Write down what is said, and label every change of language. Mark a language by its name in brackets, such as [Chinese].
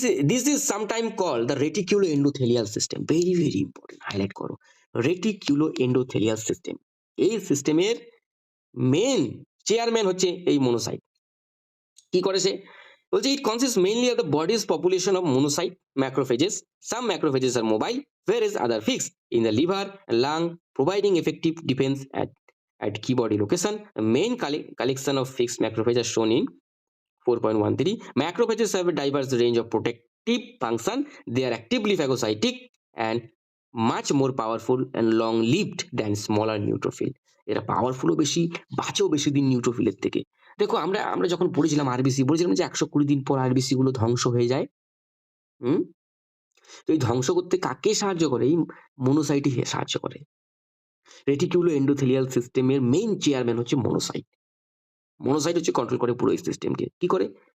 [English] This is sometime call the reticulo endothelial system. Very very important, [Bangla] highlight করো। রেটিকুলো endothelial system, এই সিস্টেমের main chairman হচ্ছে এই মনোসাইট। কি করে সে? বলছে [English] It consist mainly of the body's population of monocyte macrophages. Some macrophages are mobile, whereas other fixed in the liver, lung, providing effective defense at key body location. The main collection of fixed macrophages are shown in 4.13. Macrophages have a diverse range of protective function. They are actively phagocytic and much more powerful and long-lived than smaller neutrophil. [Bangla] এরা পাওয়ারফুলও বেশি, বাঁচেও বেশি দিন নিউট্রোফিলের থেকে। দেখো আমরা যখন পড়েছিলাম RBC, বলেছিলাম যে 120 দিন পর আরবিসি গুলো ধ্বংস হয়ে যায়। তো এই ধ্বংস করতে কাকে সাহায্য করে? এই মনোসাইটই সাহায্য করে। রেটিকুলো এন্ডোথেলিয়াল সিস্টেমের মেইন চেয়ারম্যান হচ্ছে মনোসাইট। মনোসাইট হচ্ছে কন্ট্রোল করে পুরো এই সিস্টেমকে। কি করে?